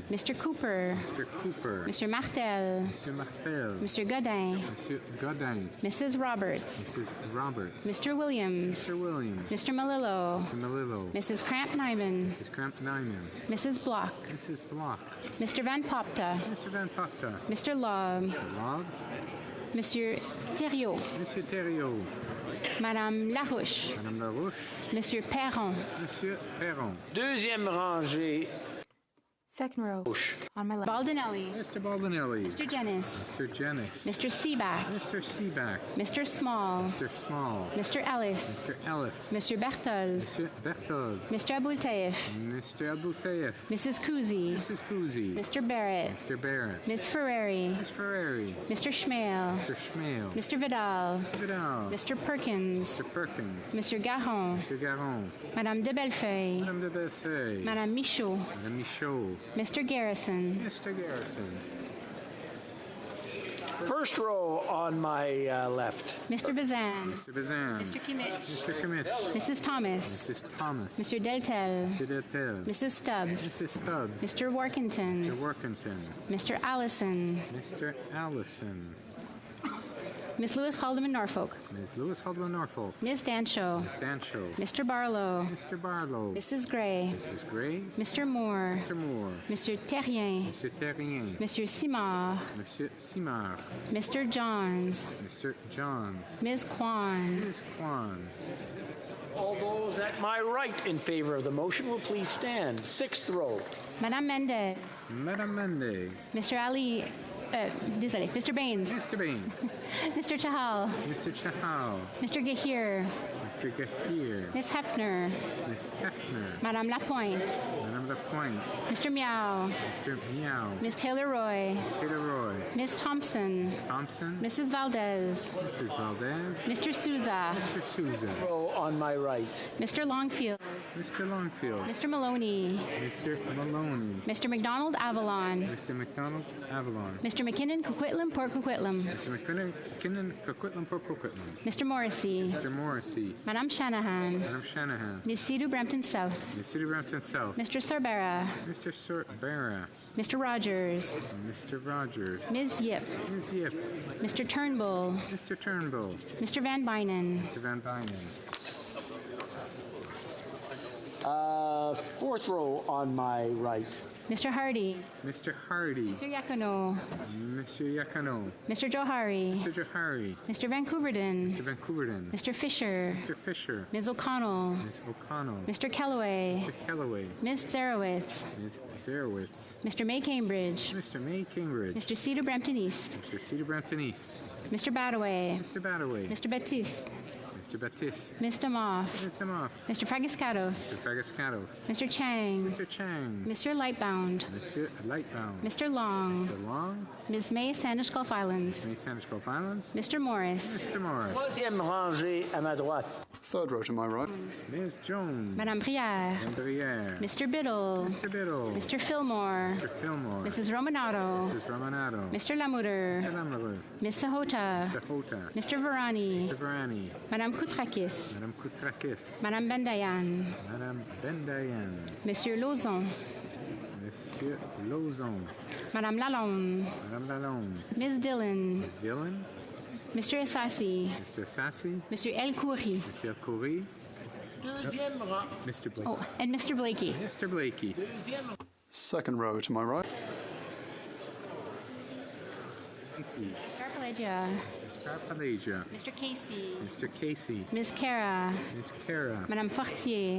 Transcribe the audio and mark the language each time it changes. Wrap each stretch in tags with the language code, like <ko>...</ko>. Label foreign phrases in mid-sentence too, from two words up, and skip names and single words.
<en>Mr. Cooper. Mr. Cooper. Mr. Martel. Mr. Martel. Mr. Godin.</en> <fr>Monsieur Godin.</fr> <en>Mrs. Roberts. Mrs. Roberts. Mr. Williams. Mr. Williams. Mr. Malillo. Mr. Malillo. Mrs. Cramp-Nyman. Mrs. Cramp-Nyman. Mrs. Block. Mrs. Block. Mr. Van Popta. Mr. Van Popta. Mr. Lobb. Mr. Lobb.</en> <fr>Monsieur Thériault. Monsieur Thériault. Madame Larouche. Madame Larouche. Monsieur Perron. Monsieur Perron. Deuxième rangée.</fr> <en>Second row on my left. Baldinelli. Mr. Baldinelli. Mr. Jennis. Mr. Jennis. Mr. Seaback. Mr. Seaback. Mr. Small. Mr. Small. Mr. Ellis. Mr. Ellis.</en> <fr>Monsieur Berthold. Monsieur Berthold.</fr> <en>Mr. Aboultaif. Mr. Aboultaif. Mrs. Kuzi. Mrs. Kuzi. Mr. Barrett. Mr. Barrett. Ms. Ferrari. Ms. Ferrari. Mr. Schmale. Mr. Schmale. Mr. Vidal. Mr. Vidal. Mr. Perkins. Mr. Perkins.</en> <fr>Monsieur Garon. Monsieur Garon. Madame de Bellefeuille. Madame de Bellefeuille. Madame Michaud. Madame Michaud.</fr> <en>Mr. Garrison. Mr. Garrison. First row on my left. Mr. Bazan. Mr. Bazan. Mr. Kimmich. Mr. Kimmich. Mrs. Thomas. Mrs. Thomas. Mr. Deltel. Mr. Deltel. Mrs. Stubbs. Mrs. Stubbs. Mr. Workington. Mr. Workington. Mr. Allison. Mr. Allison. Miss Lewis Haldeman Norfolk. Ms. Lewis Haldeman Norfolk. Ms. Dancho. Ms. Dancho. Mr. Barlow. Mr. Barlow. Mrs. Gray. Mrs. Gray. Mr. Moore. Mr. Moore.</en> <fr>Monsieur Terrien. Monsieur Terrien. Monsieur Simard. Monsieur Simard.</fr> <en>Mr. Johns. Mr. Johns. Ms. Kwan. Ms. Kwan. All those at my right in favor of the motion will please stand. Sixth row.</en> <fr>Madame Mendez. Madame Mendez.</fr> <en>Mr. Ali. Désolé. Mr. Baines. Mr. Baines. Mr. Chahal. Mr. Chahal. Mr. Gahir. Mr. Gahir. Miss Hefner. Miss Hefner.</en> <fr>Madame Lapointe. Madame Lapointe.</fr> <en>Mr. Meow. Mr. Meow. Ms. Taylor-Roy. Taylor-Roy. Ms. Thompson. Thompson. Mrs. Valdez. Mrs. Valdez. Mr. Souza. Mr. Souza. Row on my right. Mr. Longfield. Mr. Longfield. Mr. Maloney. Mr. Maloney. Mr. McDonald Avalon. Mr. McDonald Avalon. Mr. McKinnon Coquitlam Port Coquitlam. Mr. McKinnon Coquitlam Port Coquitlam. Mr. Morrissey. Mr. Morrissey.</en> <fr>Madame Shanahan.</fr> <en>Madam Shanahan. Ms. Sidhu Brampton South. Ms. City Brampton South. Mr. Sorbera. Mr. Sorbera. Mr. Rogers. Mr. Rogers. Ms. Yip. Ms. Yip. Mr. Turnbull. Mr. Turnbull. Mr. Van Bynen. Mr. Van Bynen. Fourth row on my right. Mr. Hardy. Mr. Hardy. Mr. Yakano. Mr. Yakano. Mr. Johari. Mr. Johari. Mr. Vancouverden. Mr. Vancouverden. Mr. Fisher. Mr. Fisher. Ms. O'Connell. Ms. O'Connell. Mr. Kellaway. Mr. Kellaway. Ms. Zarowitz. Ms. Zarowitz. Mr. May Cambridge. Mr. May Cambridge. Mr. Cedar Brampton East. Mr. Cedar Brampton East. Mr. Badaway. Mr. Badaway. Mr. Baptiste. Mr. Baptiste. Mr. Moff. Mr. Moff. Mr. Fragiscatos. Mr. Fragiscatos. Mr. Chang. Mr. Chang. Mr. Lightbound. Mr. Lightbound. Mr. Long. Mr. Long. Ms. May Sandwich Gulf Islands. May Sandwich Gulf Islands. Mr. Morris. Mr. Morris.</en> <fr>Troisième rangée à ma droite. Third row to my right.</fr> <en>Ms. Jones.</en> <fr>Madame Brière. Madame Brière.</fr> <en>Mr. Biddle. Mr. Biddle. Mr. Fillmore. Mr. Fillmore. Mrs. Romanato. Mrs. Romanato. Mr. Lamuter. Mr. Lamuter. Ms. Sahota. Mr. Hota. Mr. Varani. Mr. Varani.</en> <fr>Madame Koutrakis. Madame Koutrakis. Madame Bendayan. Madame Bendayan. Monsieur Lauzon. Monsieur Lauzon. Madame Lalonde. Madame Lalonde.</fr> <en>Ms. Dillon. Ms. Dillon. Mr. Assassi. Mr. Sassy.</en> <fr>Monsieur El Khoury. Monsieur Khoury. Deuxième rang.</fr> <en>Mr. Blakey. Oh, and Mr. Blakey. Mr. Blakey. Second row to my right. Scarpalegia. Scarpalegia. Mr. Casey. Mr. Casey. Ms. Cara. Ms. Cara.</en> <fr>Madame Fortier.</fr>